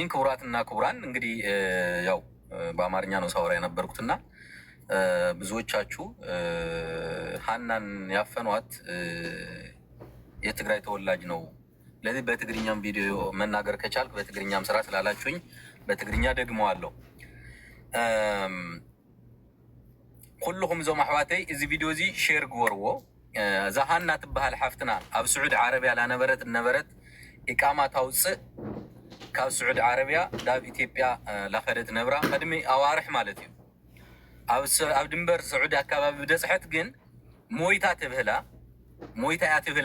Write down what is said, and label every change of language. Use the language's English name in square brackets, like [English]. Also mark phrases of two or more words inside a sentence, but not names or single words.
[Amharic] ክቡራትና ክቡራን። እንግዲህ ያው በአማርኛ ነው ሳወራ የነበርኩትና ብዙዎቻችሁ ሃናን ያፈኗት የትግራይ ተወላጅ ነው። ለዚህ በትግርኛም ቪዲዮ መናገር ከቻልክ በትግርኛም ስራ ስላላችሁኝ በትግርኛ ደግመዋለሁ። [Tigrinya] ኩልኩም ዞም አሕዋተይ እዚ ቪዲዮ እዚ ሼር ግበርዎ። እዛ ሃና ትበሃል ሓፍትና ኣብ ስዑድ ዓረቢያ ነበረት ኢቃማ ታውፅእ ካብ ስዑድ ዓረቢያ ዳብ ኢትዮጵያ ላኸደት ነብራ ቅድሚ ኣዋርሕ ማለት እዩ። ኣብ ድንበር ስዑድ ኣካባቢ ብደፅሐት ግን ሞይታ ትብህላ ሞይታ እያ ትብህላ